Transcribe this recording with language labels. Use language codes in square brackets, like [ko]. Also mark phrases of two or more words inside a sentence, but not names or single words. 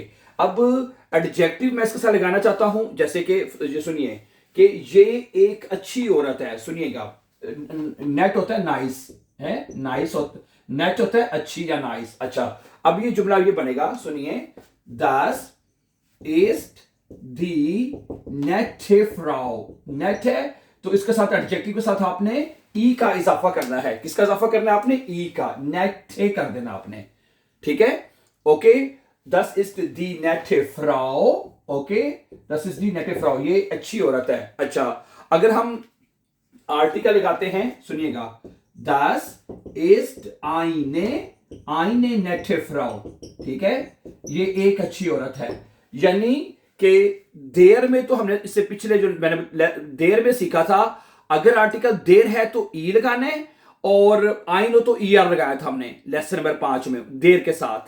[hi] अब एडजेक्टिव मैं इसके साथ लगाना चाहता हूं, जैसे कि ये सुनिए कि ये एक अच्छी औरत है। सुनिएगा, नेट होता है नाइस, है नाइस होता, नेट होता है अच्छी या नाइस। अच्छा, अब ये जुमला ये बनेगा, सुनिए, [de] Das ist die nette Frau. [hi] नेट है तो इसके साथ एडजेक्टिव के साथ आपने ई का इजाफा करना है। किसका इजाफा करना है आपने? ई का, नेटे कर देना आपने। ठीक है, ओके। [de] Das ist die nette Frau. [hi] ओके, [de] Das ist die nette Frau, [hi] ये अच्छी औरत है। अच्छा, अगर हम आर्टिकल लगाते हैं, सुनिएगा, [de] Das ist eine nette Frau. [hi] ठीक है, ये एक अच्छी औरत है। यानी कि देर में तो हमने इससे पिछले जो मैंने देर में सीखा था, अगर आर्टिकल देर है तो ई लगाने, और आइन हो तो ई आर लगाया था हमने [en] lesson number [hi] 5 में देर के साथ।